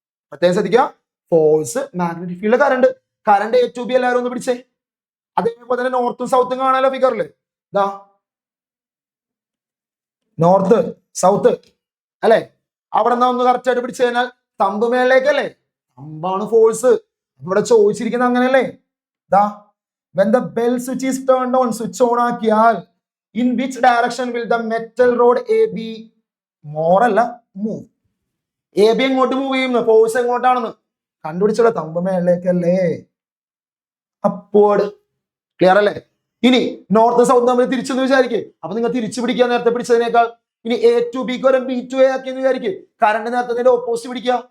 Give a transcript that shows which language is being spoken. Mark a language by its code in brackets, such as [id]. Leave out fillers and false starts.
[ml] പ്രത്യേകം ശ്രദ്ധിക്കുക, force, magnetic field, current. Current A to B എല്ലാവരും ഒന്ന് പിടിച്ചേ. അതേപോലെ തന്നെ നോർത്തും സൗത്തും കാണാലോ ഫിഗറില്. ഇതാ നോർത്ത് സൗത്ത് അല്ലെ. അവിടെ നിന്ന് ഒന്ന് കറക്റ്റ് ആയിട്ട് പിടിച്ചു കഴിഞ്ഞാൽ തമ്പ് മേളിലേക്കല്ലേ, തമ്പാണ് ഫോഴ്സ്. ഇവിടെ ചോദിച്ചിരിക്കുന്നത് അങ്ങനെയല്ലേ. [en] ദാ when the bell switch is turned on, [ml] switch on ആക്കിയാൽ [en] in which direction will the metal rod AB more [ml] അല്ല മൂവ്. എ ബി എങ്ങോട്ട് മൂവ് ചെയ്യുന്നു, ഫോഴ്സ് എങ്ങോട്ടാണെന്ന് കണ്ടുപിടിച്ചോളൂ, തമ്പ് മേളിലേക്കല്ലേ, അപ്വേർഡ്. ക്ലിയർ അല്ലേ. ഇനി നോർത്ത് സൗത്ത് തമ്മിൽ തിരിച്ചെന്ന് വിചാരിക്കേ, അപ്പൊ നിങ്ങൾ തിരിച്ചു പിടിക്കുക നേരത്തെ പിടിച്ചതിനേക്കാൾ. ഇനി എ ടു ബിക്ക് വരും ബി ടു എ ആക്കിയെന്ന് വിചാരിക്കും, കറണ്ട് നേരത്തെ ഓപ്പോസിറ്റ് പിടിക്കുക.